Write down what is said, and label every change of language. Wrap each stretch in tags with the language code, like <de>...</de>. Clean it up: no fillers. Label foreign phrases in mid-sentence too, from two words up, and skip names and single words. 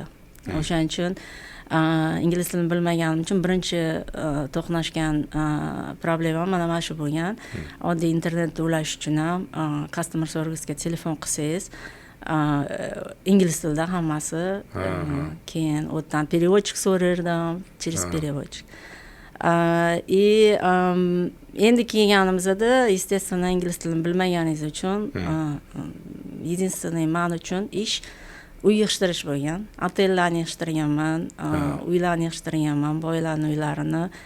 <uz>O'shaning uchun ingliz tilini bilmaganim uchun birinchi to'qnashgan problema mana shu bo'lgan. Oddiy internetda ulash uchun ham</uz> <en>customer service'ga</en> <uz>telefon qilsangiz, ingliz tilida hammasi, keyin o'tdan переводчик so'rardim,</uz> <ru>через переводчик.</ru> <uz>Endi kelganimizda, естественно, ingliz tilini bilmaganingiz uchun единственный men uchun ish uy yig'ishtirish bo'lgan. Otellarni yig'ishtirganman, uylarni yig'ishtirganman, boylarning uylarini.</uz>